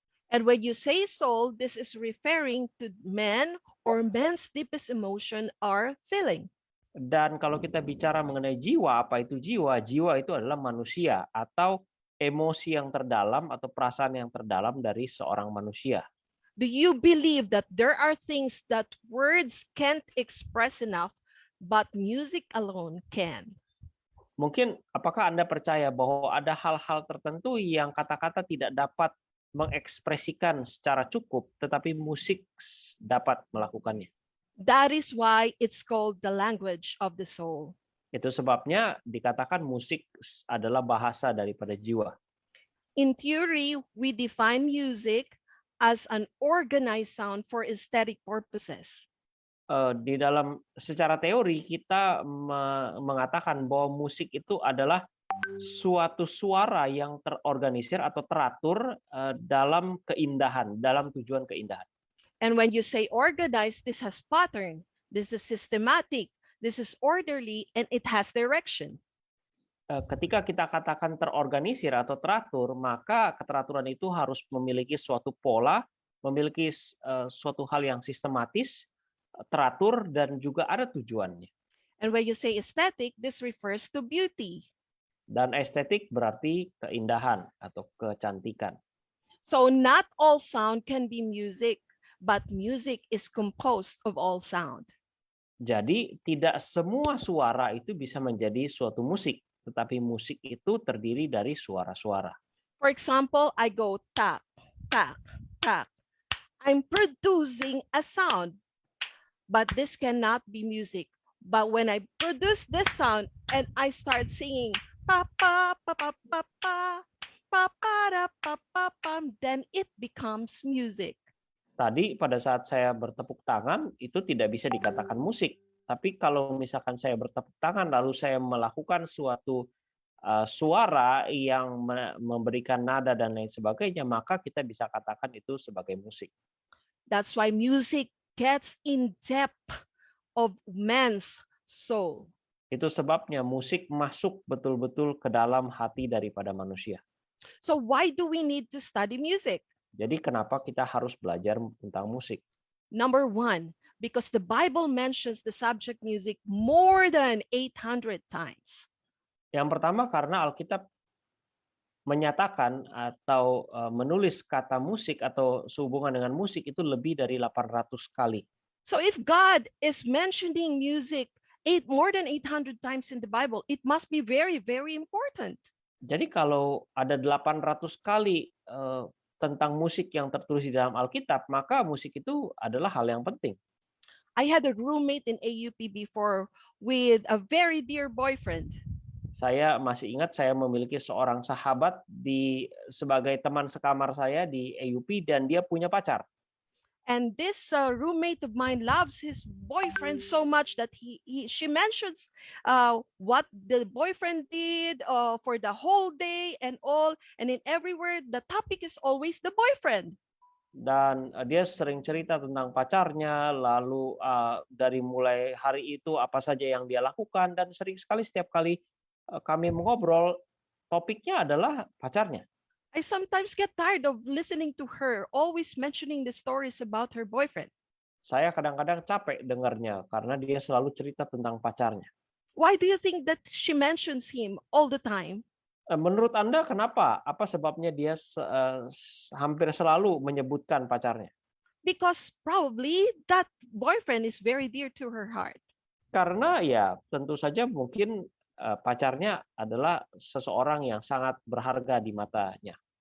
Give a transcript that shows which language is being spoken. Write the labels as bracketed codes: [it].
[en] And when you say soul, this is referring to man or man's deepest emotion or feeling. [id] Dan kalau kita bicara mengenai jiwa, apa itu jiwa? Jiwa itu adalah manusia atau emosi yang terdalam atau perasaan yang terdalam dari seorang manusia. [en] Do you believe that there are things that words can't express enough, but music alone can? [id] Mungkin apakah Anda percaya bahwa ada hal-hal tertentu yang kata-kata tidak dapat mengekspresikan secara cukup, tetapi musik dapat melakukannya? [en] That is why it's called the language of the soul. [id] Itu sebabnya dikatakan musik adalah bahasa daripada jiwa. [en] In theory, we define music as an organized sound for aesthetic purposes. [id] Di dalam secara teori kita mengatakan bahwa musik itu adalah suatu suara yang terorganisir atau teratur dalam keindahan, dalam tujuan keindahan. [en] And when you say organized, this has pattern, this is systematic, this is orderly, and it has direction. [id] Ketika kita katakan terorganisir atau teratur, maka keteraturan itu harus memiliki suatu pola, memiliki suatu hal yang sistematis, teratur, dan juga ada tujuannya. [en] And when you say aesthetic, this refers to beauty. [id] Dan estetik berarti keindahan atau kecantikan. [en] So not all sound can be music, but music is composed of all sound. [id] Jadi tidak semua suara itu bisa menjadi suatu musik. Tetapi musik itu terdiri dari suara-suara. [en] For example, I go tak, tak, tak. I'm producing a sound, but this cannot be music. But when I produce this sound and I start singing, pa pa pa pa pa pa pa pa pa pa pa, then it becomes music. [id] Tadi pada saat saya bertepuk tangan itu tidak bisa dikatakan musik. Tapi kalau misalkan saya bertepuk tangan lalu saya melakukan suatu suara yang memberikan nada dan lain sebagainya, maka kita bisa katakan itu sebagai musik. [en] That's why music gets in depth of man's soul. [id] Itu sebabnya musik masuk betul-betul ke dalam hati daripada manusia. [en] So why do we need to study music? [id] Jadi kenapa kita harus belajar tentang musik? [en] Number one, because the Bible mentions the subject music more than 800 times. [id] Yang pertama karena Alkitab menyatakan atau menulis kata musik atau sehubungan dengan musik itu lebih dari 800 kali. [en] So if God is mentioning music more than 800 times in the Bible, it must be very, very important. [id] Jadi kalau ada 800 kali tentang musik yang tertulis di dalam Alkitab, maka musik itu adalah hal yang penting. [en] I had a roommate in AUP before with a very dear boyfriend. [id] Saya masih ingat saya memiliki seorang sahabat sebagai teman sekamar saya di AUP dan dia punya pacar. [en] And this roommate of mine loves his boyfriend so much that she mentions what the boyfriend did for the whole day and all. And in every word, the topic is always the boyfriend. [id] Dan dia sering cerita tentang pacarnya, lalu dari mulai hari itu apa saja yang dia lakukan, dan sering sekali setiap kali kami mengobrol, topiknya adalah pacarnya. [en] I sometimes get tired of listening to her, always mentioning the stories about her boyfriend. [id] Saya kadang-kadang capek dengarnya karena dia selalu cerita tentang pacarnya. [en] Why do you think that she mentions him all the time? [id] Menurut Anda kenapa? Apa sebabnya dia hampir selalu menyebutkan pacarnya? [en] Because probably that boyfriend is very dear to her heart. [id] Karena ya tentu saja mungkin pacarnya adalah seseorang yang sangat berharga di matanya.